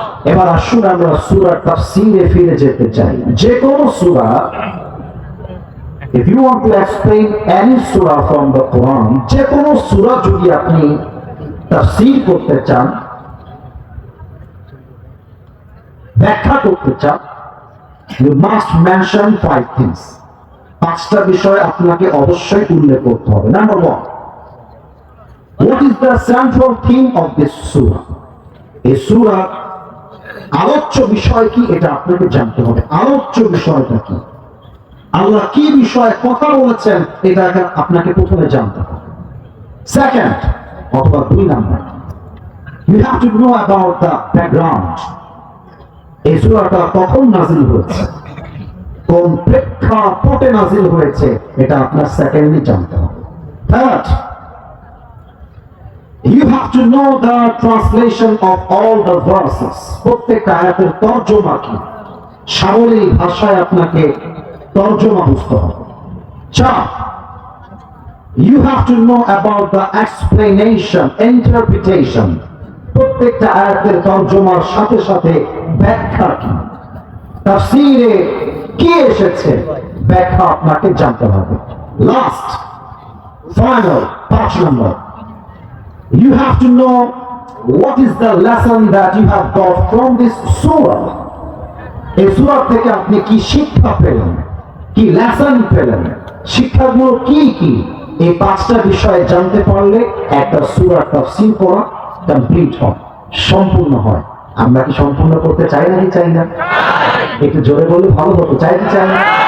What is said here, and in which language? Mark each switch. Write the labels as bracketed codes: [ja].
[bn] এবার আসুন আমরা সূরার তাফসীরে ফিরে যেতে চাই। যে কোনো সূরা, [en] if you want to explain any surah from the Quran, [bn] যে কোনো সূরা যদি আপনি তাফসীর করতে চান, ব্যাখ্যা করতে চান, [en] you must mention 5 things. [bn] 5টা বিষয় আপনাকে অবশ্যই উল্লেখ করতে হবে। [en] Number 1, what is the central theme of this surah? [bn] এই সূরা আলোচ্য বিষয় কি, এটা আপনাকে জানতে হবে। আলোচ্য বিষয়টা কি, আল্লাহ কি বিষয়ে কথা বলেছেন, এটা আপনাকে প্রথমে জানতে হবে। [en] Second অথবা 2 number, you have to know about the background. [bn] এই সূরাটা কখন নাজিল হয়েছে, কোন প্রেক্ষাপটে নাজিল হয়েছে, এটা আপনার সেকেন্ডলি জানতে হবে। [en] Third, you have to know the translation of all the verses. [bn] প্রত্যেকটা আয়াতের তরজমা কি, সাবলীল ভাষায় আপনাকে তরজমা বুঝতে হবে। [en] 4, you have to know about the explanation, interpretation. [bn] প্রত্যেকটা আয়াতের তরজমার সাথে সাথে ব্যাখ্যা কি, তাফসীরে কি এসেছে, ব্যাখ্যা আপনাকে জানতে হবে। [en] Last, final, 5 number, you have to know what is the lesson that you have got from this surah. [bn] এই সূরা থেকে আপনি কি শিক্ষা পেলেন, কি লেসন পেলেন, শিক্ষাগুলো কি কি, এই 5টা বিষয় জানতে পারলে একটা সূরা তাফসীর করা কমপ্লিট হয়, সম্পূর্ণ হয়। আমরা কি সম্পূর্ণ করতে চাই নাকি চাই না? একটু জোরে বললে ভালো হতো। চাই কি চাই না?